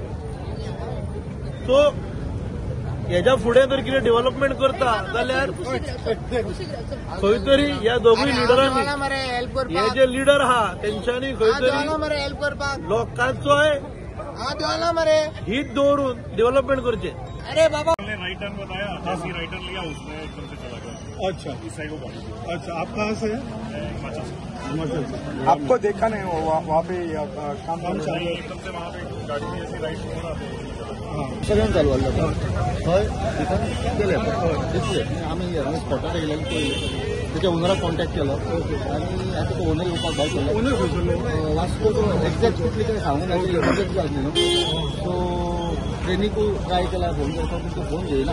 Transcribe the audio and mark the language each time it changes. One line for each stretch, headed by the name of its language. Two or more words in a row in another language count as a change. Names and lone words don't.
Konkani: सो हेच्या फुडें जर कितें डेव्हलपमेंट करता जाल्यार खंय तरी ह्या दोगूय लिडरांनी, हे जे लिडर आहा तेंच्यांनी खंय तरी लोकांचोय हित दवरून डेव्हलपमेंट करचें.
Hindi: अरे बाबा
English: right turn
Hindi: बताया, आकाश ही
English: right turn
Hindi: लिया, उसमें एकदम से चला गया. अच्छा, इस साइड को. अच्छा, आप कहाँ से हैं? हिमाचल से. हिमाचल से. आपको देखा नहीं वहाँ पे काम एकदम से वहाँ पे गाड़ी में ऐसी राइट हो रहा था.
Konkani: सगळ्यांक चालवलं थंय तिथून गेले दिसले आम्ही स्पॉटार येयलेले पळयले. त्याच्या ओनराक कॉन्टॅक्ट केलो आनी आतां तो ओनर येवपाक भायर सरलो. ओनर खंयसरलो? वास्को एक्झॅक्ट कितले तें सांगूंक ना, इमर्जन्सी जाली न्हू. सो ट्रेनीकूय ट्राय केला फोन करता पूण तो फोन घेयना.